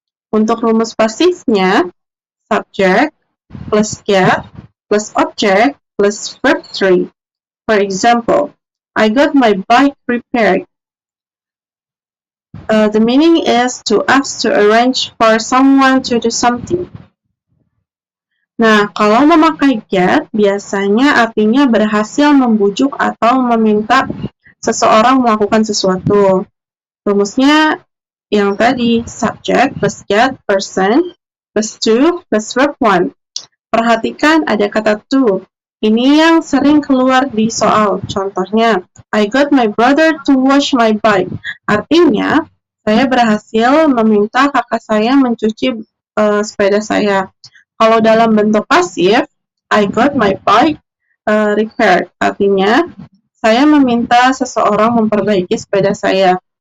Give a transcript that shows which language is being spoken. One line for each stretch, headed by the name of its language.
Indonesian: Untuk rumus pasifnya, subject plus get plus object plus verb 3.
English: For example, I got my bike repaired. The meaning is to ask to arrange for someone to do something.
Indonesian: Nah, kalau memakai get, biasanya artinya berhasil membujuk atau meminta seseorang melakukan sesuatu. Rumusnya yang tadi, subject plus get, person plus to plus verb 1. Perhatikan ada kata to. Ini yang sering keluar di soal. Contohnya,
English: I got my brother to wash my bike.
Indonesian: Artinya, saya berhasil meminta kakak saya mencuci sepeda saya. Kalau dalam bentuk pasif,
English: I got my bike repaired.
Indonesian: Artinya, saya meminta seseorang memperbaiki sepeda saya.